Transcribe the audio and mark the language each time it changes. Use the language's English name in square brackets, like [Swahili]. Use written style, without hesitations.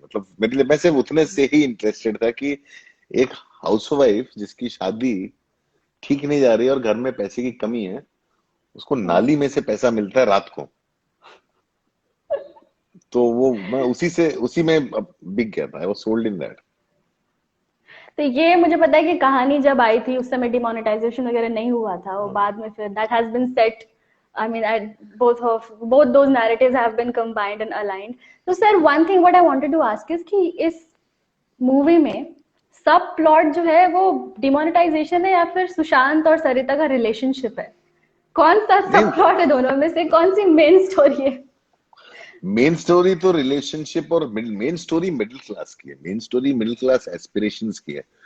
[Hindi] मतलब मेरे लिए, मैं सिर्फ उतने से ही इंटरेस्टेड था कि एक हाउसवाइफ जिसकी शादी ठीक नहीं जा रही है और घर में पैसे की कमी है, उसको नाली में से पैसा मिलता है रात को। तो वो मैं उसी में बिक गया था। [English] I was sold in that. [Hindi] तो ये मुझे पता है कि कहानी जब आई थी उस समय डिमोनेटाइजेशन वगैरह नहीं हुआ था, वो बाद में फिर [English] That has been set. I mean both those narratives have been combined and aligned. [Hindi] तो sir [English] one thing what I wanted to ask is [Hindi] कि इस मूवी में सब प्लॉट जो है वो डिमोनेटाइजेशन है या फिर सुशांत और सरिता का रिलेशनशिप है? कौन सा नहीं, सब प्लॉट है दोनों में से, कौन सी मेन स्टोरी है? मेन स्टोरी तो रिलेशनशिप और मेन स्टोरी मिडिल क्लास की है, main story middle class aspirations की है।